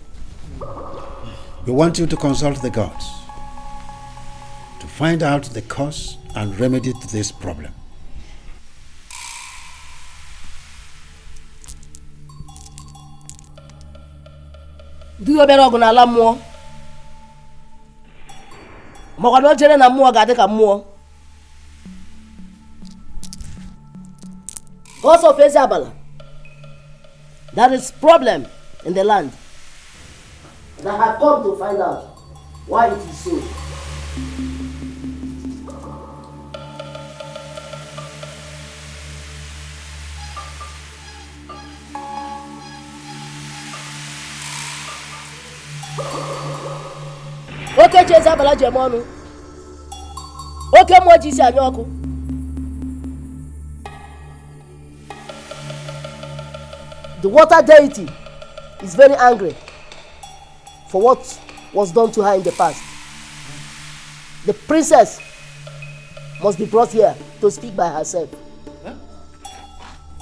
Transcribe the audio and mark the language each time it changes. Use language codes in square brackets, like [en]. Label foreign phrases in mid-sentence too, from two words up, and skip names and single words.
[en] We want you to consult the gods to find out the cause and remedy to this problem. Do you better go [ig] na ala mmụọ? Ma ọ ga jere na mmụọ ga-adị ka mmụọ. [en] Gods of Eziabala, there is problem in the land. And I have come to find out why it is so. [ig] Oke Chizzy Alichi ji eme ọnụ. Oke mmụọ ji isi anya ọkụ. [en] The water deity is very angry for what was done to her in the past. The princess must be brought here to speak by herself.